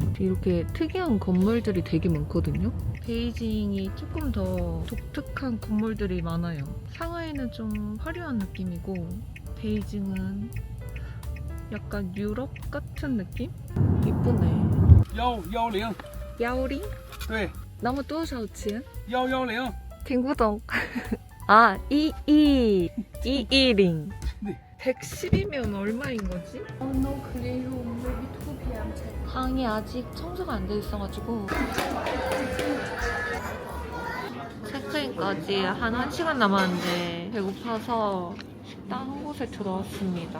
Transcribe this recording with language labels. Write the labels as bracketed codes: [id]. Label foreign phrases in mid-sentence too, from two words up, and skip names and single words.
[ko] 이렇게 특이한 건물들이 되게 많거든요. 베이징이 조금 더 독특한 건물들이 많아요. 상하이는 좀 화려한 느낌이고 베이징은 약간 유럽 같은 느낌? 이쁘네. [zh] 110， 야오링? 对， 나무多少钱? 110，听不懂. [ko] 아, 210. 네. 110이면 얼마인 거지? 방이 아직 청소가 안 돼 있어가지고 체크인까지 한 1시간 남았는데 배고파서 식당 한 곳에 들어왔습니다.